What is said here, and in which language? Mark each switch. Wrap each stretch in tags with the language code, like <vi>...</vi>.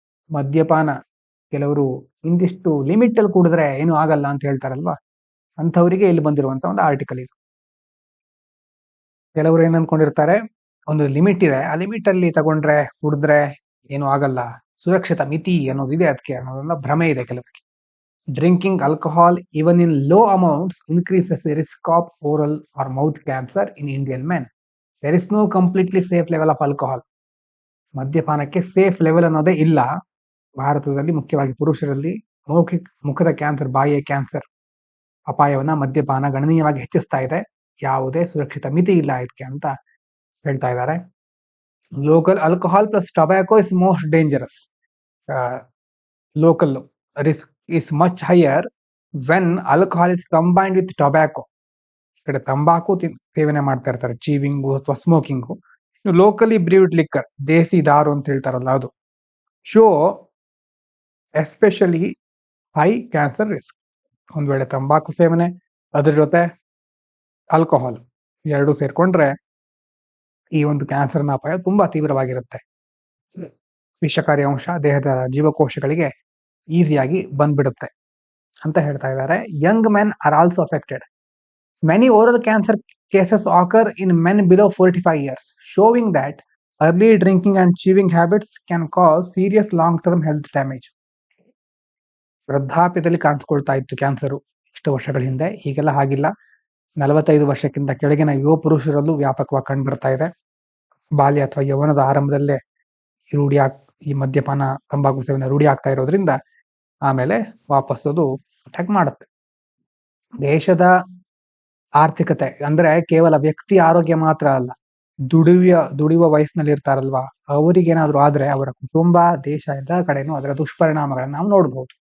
<kn>ಮದ್ಯಪಾನ ಕೆಲವರು ಇಂದಿಷ್ಟು ಲಿಮಿಟ್ ಅಲ್ಲಿ ಕುಡಿದ್ರೆ ಏನು ಆಗಲ್ಲ ಅಂತ ಹೇಳ್ತಾರಲ್ವಾ, ಅಂಥವರಿಗೆ ಇಲ್ಲಿ ಬಂದಿರುವಂತ ಒಂದು ಆರ್ಟಿಕಲ್ ಇದು. ಕೆಲವರು ಏನ್ ಅನ್ಕೊಂಡಿರ್ತಾರೆ, ಒಂದು ಲಿಮಿಟ್ ಇದೆ, ಆ ಲಿಮಿಟ್ ಅಲ್ಲಿ ತಗೊಂಡ್ರೆ ಕುಡಿದ್ರೆ ಏನು ಆಗಲ್ಲ, ಸುರಕ್ಷಿತ ಮಿತಿ ಅನ್ನೋದು ಇದೆ ಅದಕ್ಕೆ, ಅನ್ನೋದನ್ನ ಭ್ರಮೆ ಇದೆ ಕೆಲವರಿಗೆ.</kn> <en>Drinking alcohol even in low amounts increases the risk of oral or mouth cancer in Indian men. There is no completely safe level of alcohol.</en> <kn>ಮದ್ಯಪಾನಕ್ಕೆ safe level ಅನ್ನೋದೇ ಇಲ್ಲ ಭಾರತದಲ್ಲಿ. ಮುಖ್ಯವಾಗಿ ಪುರುಷರಲ್ಲಿ ಮುಖದ ಕ್ಯಾನ್ಸರ್, ಬಾಯಿಯ ಕ್ಯಾನ್ಸರ್ ಅಪಾಯವನ್ನ ಮದ್ಯಪಾನ ಗಣನೀಯವಾಗಿ ಹೆಚ್ಚಿಸ್ತಾ ಇದೆ. ಯಾವುದೇ ಸುರಕ್ಷಿತ ಮಿತಿ ಇಲ್ಲ ಇದಕ್ಕೆ ಅಂತ ಹೇಳ್ತಾ ಇದ್ದಾರೆ.</kn> <en>Local alcohol plus tobacco is most dangerous. Local risk is much higher when alcohol is combined with tobacco.</en> <kn>ಈ ಕಡೆ ತಂಬಾಕು ಸೇವನೆ ಮಾಡ್ತಾ ಇರ್ತಾರೆ, ಚೀವಿಂಗು ಅಥವಾ ಸ್ಮೋಕಿಂಗು.</kn> <en>locally brewed liquor, ದೇಸಿ ದಾರು</en> <kn>ಅಂತ ಹೇಳ್ತಾರಲ್ಲ ಅದು,</kn> <en>So especially high cancer risk.</en> <kn>ಒಂದ್ ವೇಳೆ ತಂಬಾಕು ಸೇವನೆ ಅದ್ರ ಜೊತೆ ಆಲ್ಕೋಹಾಲ್ ಎರಡು ಸೇರ್ಕೊಂಡ್ರೆ ಈ ಒಂದು ಕ್ಯಾನ್ಸರ್ನ ಅಪಾಯ ತುಂಬಾ ತೀವ್ರವಾಗಿರುತ್ತೆ. ವಿಷಕಾರಿ ಅಂಶ ದೇಹದ ಜೀವಕೋಶಗಳಿಗೆ ಈಸಿಯಾಗಿ ಬಂದ್ಬಿಡುತ್ತೆ ಅಂತ ಹೇಳ್ತಾ ಇದ್ದಾರೆ.</kn> <en>Young men are also affected. Many oral cancer cases occur in men below 45 years, showing that early drinking and chewing habits can cause serious long-term health damage.</en> <kn>ವೃದ್ಧಾಪ್ಯದಲ್ಲಿ ಕಾಣಿಸ್ಕೊಳ್ತಾ ಇತ್ತು ಕ್ಯಾನ್ಸರು, ಇಷ್ಟು ವರ್ಷಗಳ ಹಿಂದೆ. ಈಗೆಲ್ಲ ಹಾಗಿಲ್ಲ. 45 ವರ್ಷಕ್ಕಿಂತ ಕೆಳಗಿನ ಯುವ ಪುರುಷರಲ್ಲೂ ವ್ಯಾಪಕವಾಗಿ ಕಂಡುಬರ್ತಾ ಇದೆ. ಬಾಲ್ಯ ಅಥವಾ ಯೌವನದ ಆರಂಭದಲ್ಲೇ ಈ ಮದ್ಯಪಾನ, ತಂಬಾಕು ಸೇವನೆ ರೂಢಿ ಆಗ್ತಾ ಇರೋದ್ರಿಂದ ಆಮೇಲೆ ವಾಪಸ್ ಅದು ಅಟ್ಯಾಕ್ ಮಾಡುತ್ತೆ. ದೇಶದ ಆರ್ಥಿಕತೆ ಅಂದ್ರೆ ಕೇವಲ ವ್ಯಕ್ತಿ ಆರೋಗ್ಯ ಮಾತ್ರ ಅಲ್ಲ, ದುಡಿಯುವ ವಯಸ್ಸಿನಲ್ಲಿ ಇರ್ತಾರಲ್ವಾ, ಅವರಿಗೇನಾದ್ರೂ ಆದ್ರೆ ಅವರ ಕುಟುಂಬ, ದೇಶ ಎಲ್ಲ ಕಡೆನೂ ಅದರ ದುಷ್ಪರಿಣಾಮಗಳನ್ನ ನಾವು ನೋಡ್ಬೋದು.</kn>